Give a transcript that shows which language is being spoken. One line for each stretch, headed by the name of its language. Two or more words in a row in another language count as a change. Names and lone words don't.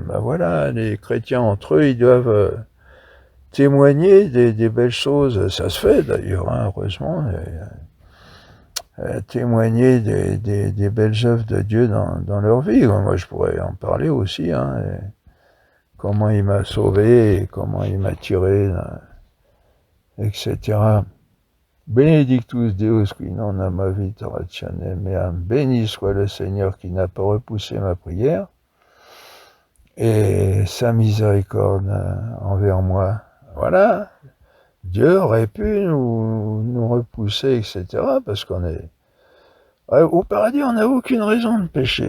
French: Ben voilà, les chrétiens entre eux, ils doivent témoigner des belles choses, ça se fait d'ailleurs, hein, heureusement, témoigner des belles œuvres de Dieu dans leur vie. Moi, je pourrais en parler aussi, hein, comment il m'a sauvé, et comment il m'a tiré, etc.
Latin: Benedictus Deus qui non amavit ratione meam,
French: béni soit le Seigneur qui n'a pas repoussé ma prière, et sa miséricorde envers moi. Voilà, Dieu aurait pu nous repousser, etc., parce qu'on est... Au paradis, on n'a aucune raison de pécher.